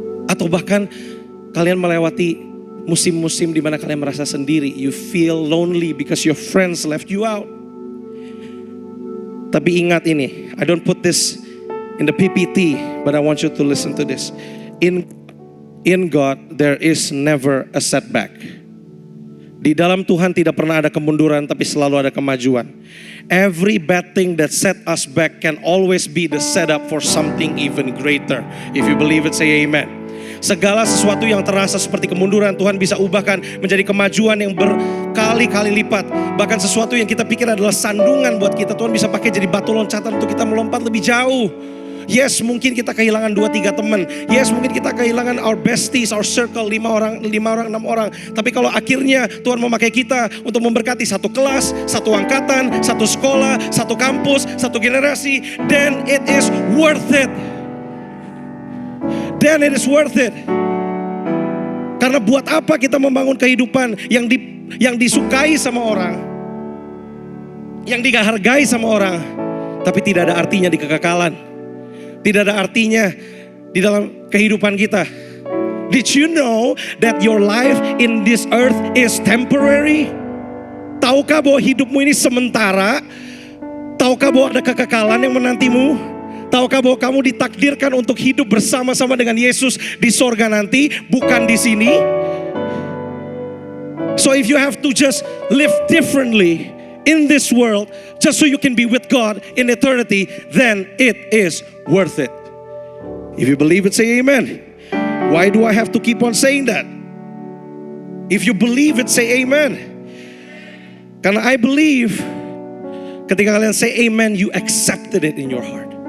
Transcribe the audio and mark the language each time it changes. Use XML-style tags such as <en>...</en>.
<id>Atau bahkan kalian melewati musim-musim di mana kalian merasa sendiri.</id> <en>You feel lonely because your friends left you out.</en> <id>Tapi ingat ini,</id> <en>I don't put this in the PPT, but I want you to listen to this. In God, there is never a setback.</en> <id>Di dalam Tuhan tidak pernah ada kemunduran, tapi selalu ada kemajuan.</id> <en>Every bad thing that set us back can always be the setup for something even greater. If you believe it, say amen.</en> <id>Segala sesuatu yang terasa seperti kemunduran, Tuhan bisa ubahkan menjadi kemajuan yang berkali-kali lipat. Bahkan sesuatu yang kita pikir adalah sandungan buat kita, Tuhan bisa pakai jadi batu loncatan untuk kita melompat lebih jauh. Yes, mungkin kita kehilangan 2-3 teman. Yes, mungkin kita kehilangan</id> <en>our besties, our circle,</en> <id>5 orang, 6 orang. Tapi kalau akhirnya Tuhan memakai kita untuk memberkati satu kelas, satu angkatan, satu sekolah, satu kampus, satu generasi,</id> <en>then it is worth it. Then it is worth it.</en> <id>Karena buat apa kita membangun kehidupan yang disukai sama orang, yang dihargai sama orang, tapi tidak ada artinya di kekekalan. Tidak ada artinya di dalam kehidupan kita.</id> <en>Did you know that your life in this earth is temporary?</en> <id>Tahukah bahwa hidupmu ini sementara? Tahukah bahwa ada kekekalan yang menantimu? Tahukah bahwa kamu ditakdirkan untuk hidup bersama-sama dengan Yesus di sorga nanti, bukan di sini?</id> <en>So if you have to just live differently in this world, just so you can be with God in eternity, then it is worth it. If you believe it, say amen. Why do I have to keep on saying that? If you believe it, say amen.</en> <id>Karena</id> <en>I believe,</en> <id>ketika kalian</id> <en>say amen, you accepted it in your heart.</en>